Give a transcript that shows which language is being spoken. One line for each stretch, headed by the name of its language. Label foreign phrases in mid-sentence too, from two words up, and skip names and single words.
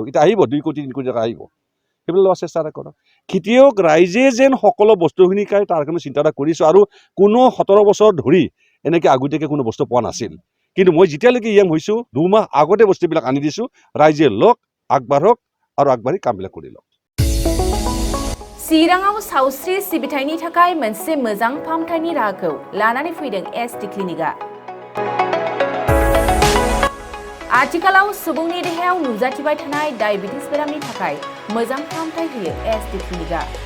Assamese: এতিয়া আহিব 2 কোটি 3 কোটি টকা আহিব, সেইবিলাক লোৱাৰ চেষ্টা এটা কৰক। খেতিয়ক ৰাইজে যেন সকলো বস্তুখিনি খায়, তাৰ কাৰণে চিন্তা এটা কৰিছোঁ। আৰু কোনো 17 বছৰ ধৰি এনেকৈ আগতীয়াকৈ কোনো বস্তু পোৱা নাছিল, কিন্তু মই যেতিয়ালৈকে হৈছোঁ 2 মাহ আগতে বস্তুবিলাক আনি দিছোঁ। ৰাইজে লওক, আগবাঢ়ক আৰু আগবাঢ়ি কামবিলাক কৰি লওক।
Bodo: चिराङाव सावस्रि सिबिथायनि थाखाय मोनसे मोजां फाहामथायनि राहाखौ लानानै फैदों SD क्लिनिकआ। आथिखालाव सुबुंनि देहायाव नुजाथिबाय थानाय डायबिटिस बेरामनि थाखाय मोजां फाहामथाय होयो SD क्लिनिकआ।